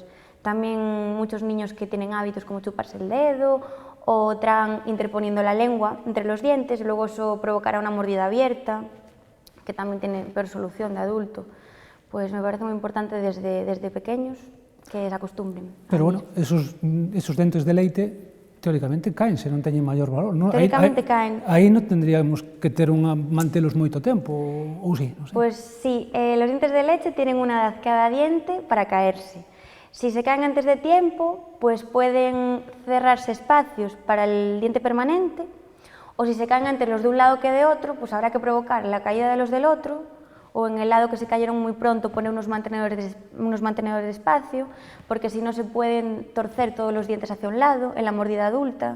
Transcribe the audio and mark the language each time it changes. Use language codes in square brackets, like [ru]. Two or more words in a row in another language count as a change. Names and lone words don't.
[es] También muchos niños que tienen hábitos como chuparse el dedo o tragan interponiendo la lengua entre los dientes, luego eso provocará una mordida abierta, que también tiene peor solución de adulto. Pues me parece muy importante desde pequeños que se acostumbren. [gl] Pero bueno, esos dentes de leite teóricamente caen, se non teñen maior valor, non? Teóricamente caen. Aí non tendríamos que ter mantelos moito tempo, ou sí, non sei. [es] Pues sí, los dientes de leche tienen una edad cada diente para caerse. Si se caen antes de tiempo, pues pueden cerrarse espacios para el diente permanente, o si se caen antes los de un lado que de otro, pues habrá que provocar la caída de los del otro, o en el lado que se cayeron muy pronto poner unos mantenedores de espacio, porque si no se pueden torcer todos los dientes hacia un lado, en la mordida adulta.